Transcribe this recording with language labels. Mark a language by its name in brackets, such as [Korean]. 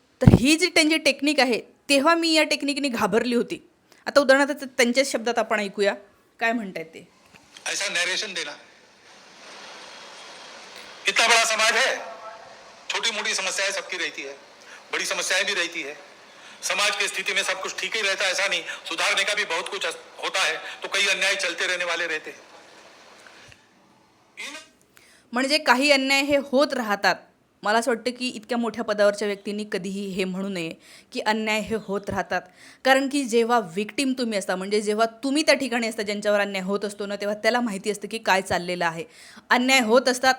[Marathi] तर ही जी त्यांची टेक्निक आहे, तेव्हा मी या टेक्निकनी घाबरली होती. आता उदाहरणार्थ त्यांच्याच शब्दात आपण ऐकूया काय म्हणतायत ते. [Hindi] ऐसा नरेशन देना, इतना बड़ा समाज है, छोटी मोटी समस्याएं सबकी रहती है, बड़ी समस्याएं भी रहती है. समाज की स्थिति में सब कुछ ठीक ही रहता है ऐसा नहीं, सुधारने का भी बहुत कुछ होता है. तो कई अन्याय चलते रहने वाले रहते हैं. [Marathi] म्हणजे काही अन्याय हे होत राहतात. मला असं वाटतं की इतक्या मोठ्या पदावरच्या व्यक्तींनी कधीही हे म्हणू नये की अन्याय हे होत राहतात. कारण की जेव्हा विक्टीम तुम्ही असता, म्हणजे जेव्हा तुम्ही त्या ठिकाणी असता ज्यांच्यावर अन्याय होत असतो ना, तेव्हा त्याला माहिती असतं की काय चाललेलं आहे. अन्याय होत असतात.